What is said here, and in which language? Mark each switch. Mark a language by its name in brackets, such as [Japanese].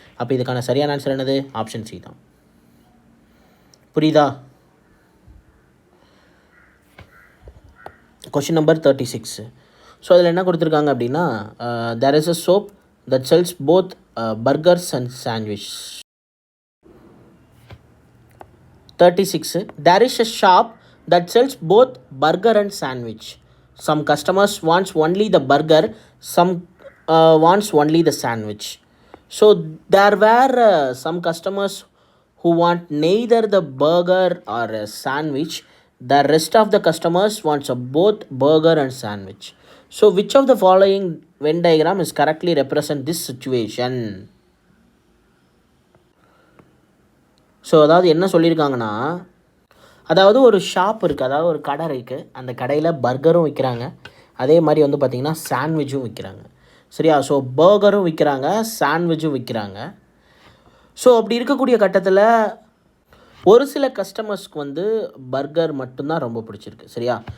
[Tamil] அப்போ இதுக்கான சரியான ஆன்சர் என்னது, ஆப்ஷன் சி தான். புரியுதா? Question number 36. ஸோ அதில் என்ன கொடுத்துருக்காங்க அப்படின்னா, [English] There is a shop that sells both burgers and sandwich. 36. There is a shop that sells both burger and sandwich. Some customers wants only the burger, some wants only the sandwich. So there were some customers who want neither the burger or a sandwich. The rest of the customers wants a both burger and sandwich. So which of the following Venn diagram is correctly represent this situation? [Tamil] So அதாவது என்ன சொல்லியிருக்காங்கன்னா, அதாவது ஒரு shop இருக்குது, அதாவது ஒரு கடை இருக்குது, அந்த கடையில் பர்கரும் விற்கிறாங்க, அதே மாதிரி வந்து பார்த்திங்கன்னா சாண்ட்விச்சும் விற்கிறாங்க. சரியா? ஸோ பர்கரும் விற்கிறாங்க, சாண்ட்விச்சும் விற்கிறாங்க. ஸோ அப்படி இருக்கக்கூடிய கட்டத்தில் ஒரு சில கஸ்டமர்ஸ்க்கு வந்து பர்கர் மட்டும்தான் ரொம்ப பிடிச்சிருக்கு. சரியா?